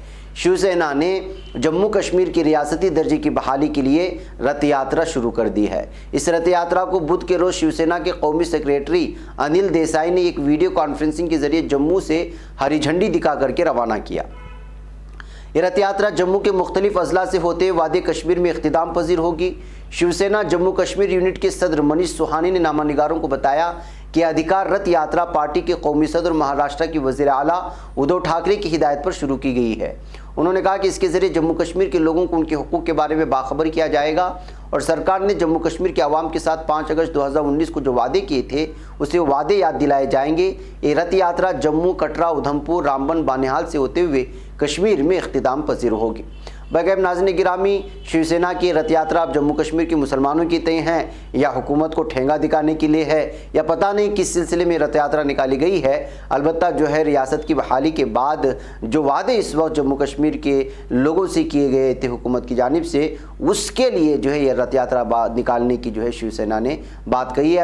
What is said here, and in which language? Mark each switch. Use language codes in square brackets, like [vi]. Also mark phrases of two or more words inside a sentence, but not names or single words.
[ur] شیو سینا نے جموں کشمیر کی ریاستی درجے کی بحالی کے لیے رتھ یاترا شروع کر دی ہے۔ اس رتھ یاترا کو بدھ کے روز شیو سینا کے قومی سیکریٹری انل دیسائی نے ایک ویڈیو کانفرنسنگ کے ذریعے جموں سے ہری جھنڈی دکھا کر کے روانہ کیا۔ یہ رتھ یاترا جموں کے مختلف اضلاع سے ہوتے ہوئے وادی کشمیر میں اختتام پذیر ہوگی۔ شیو سینا جموں کشمیر یونٹ کے صدر منیش سوہانی نے نامہ نگاروں کو بتایا کہ ادھیکار رتھ یاترا پارٹی کے قومی صدر مہاراشٹر کی وزیر اعلیٰ ادھو ٹھاکرے کی ہدایت پر شروع کی گئی ہے۔ انہوں نے کہا کہ اس کے ذریعے جموں کشمیر کے لوگوں کو ان کے حقوق کے بارے میں باخبر کیا جائے گا اور سرکار نے جموں کشمیر کے عوام کے ساتھ 5 اگست 2019 کو جو وعدے کیے تھے اسے وعدے یاد دلائے جائیں گے۔ یہ رتھ یاترا جموں، کٹرا، ادھمپور، رامبن، بانہال سے ہوتے ہوئے کشمیر میں اختتام پذیر ہوگی۔ بغیر ناظرین گرامی، شیو سینا کی رتھ یاترا اب جموں کشمیر کے مسلمانوں کی تئیں ہیں یا حکومت کو ٹھینگا دکھانے کے لیے ہے یا پتہ نہیں کس سلسلے میں رتھ یاترا نکالی گئی ہے۔ البتہ جو ہے ریاست کی بحالی کے بعد جو وعدے اس وقت جموں کشمیر کے لوگوں سے کیے گئے تھے حکومت کی جانب سے، اس کے لیے جو ہے یہ رتھ یاترا نکالنے کی جو ہے شیو سینا نے بات کہی ہے۔